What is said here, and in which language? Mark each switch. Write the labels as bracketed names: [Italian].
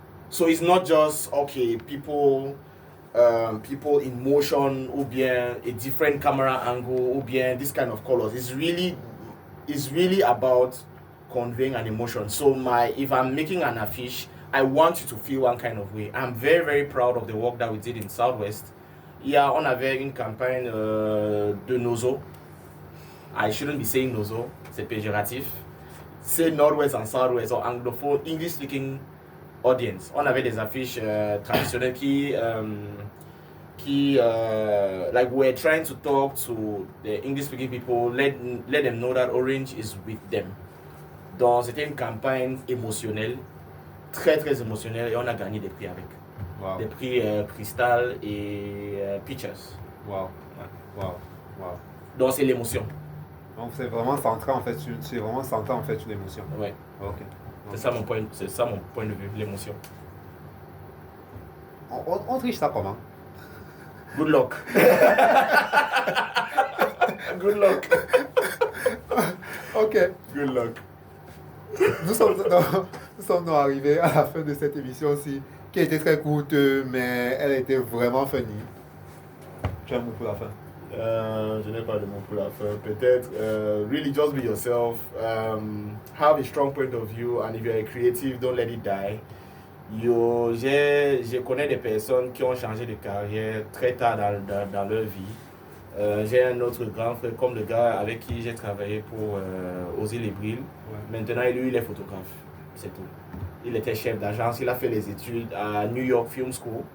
[English] So it's not just people in motion, [French] ou bien [English] a different camera angle, ou bien this kind of colors. It's really about conveying an emotion. So if I'm making an affiche, I want you to feel one kind of way. I'm very, very proud of the work that we did in Southwest. [French] On avait une campagne de Nozo. [English] I shouldn't be saying Nozo, [French] c'est péjoratif. C'est [English] Northwest and Southwest, or anglophone, English-speaking audience. [French] On avait des affiches traditionnelles qui [English] like we're trying to talk to the English-speaking people, let them know that Orange is with them. [French] Donc c'était une campagne émotionnelle, très très émotionnelle, et on a gagné des prix avec. [English] Wow. [French] Des prix Crystal et Pictures. [English] Wow. Wow. Wow. [French] Donc c'est l'émotion. Donc c'est vraiment centré en fait sur l'émotion. Ouais. Ok. C'est ça mon point de vue, l'émotion. On triche ça comment? [English] Good luck. Good luck. Ok. Good luck. [French] Nous sommes donc arrivés à la fin de cette émission-ci, qui a été très courte, mais elle a été vraiment funny. Tu as un mot pour la fin? Je n'ai pas de mot pour la fin. Peut-être, [English] really just be yourself. Have a strong point of view, and if you're a creative, don't let it die. [French] Je connais des personnes qui ont changé de carrière très tard dans leur vie. J'ai un autre grand frère, comme le gars avec qui j'ai travaillé pour Oser les Brilles. Ouais. Maintenant, lui, il est photographe. C'est tout. Il était chef d'agence. Il a fait les études à New York Film School.